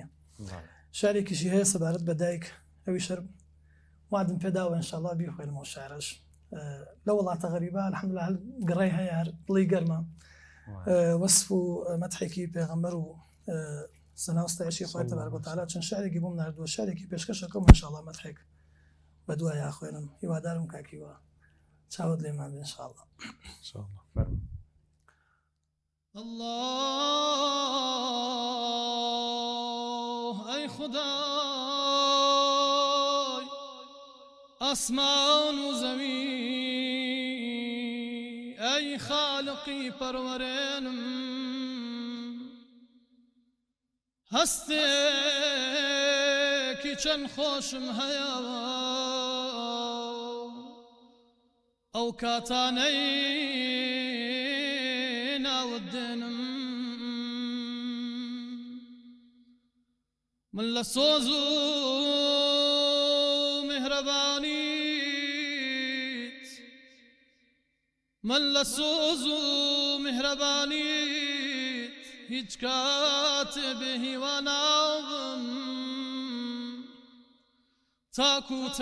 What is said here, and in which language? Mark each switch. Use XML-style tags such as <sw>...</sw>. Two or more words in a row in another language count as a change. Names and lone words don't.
<ckb>شارێکیشی هەیە سەبارەت بە دایک ئەوی شەر وادم پێداوە ئینشاءڵڵا بیخوێنمەوە شارەش لە وڵاتە غەریبە الحەمدولله هەر گڕەی هەیە هەر دڵی گەرمە وەسف و مەدحێکی پێغەمبەر و سەناوستایشی خوای</ckb> <ar>تەبارەک و تەعالا</ar> <ckb>چەند شارێکی بۆم ناردووە شارێکی پێشکەشەکەم ئینشاءڵڵا مەدحێک بە دوای خوێنم هیوادارم کاکیوە چاوت لێمان بێ ئینشاءڵڵا</ckb> <fa>الله ای خدای آسمان و زمین ای خالقی پرورنم</fa> <ckb>هەستێکی چەند خۆشم هەیە ئەو کاتانەی ناوت دێنم من لە سۆز و میهرەبانیت من لە سۆز و میهرەبانیت هیچ کاتێ بێ هیوا ناوم تاکو</ckb>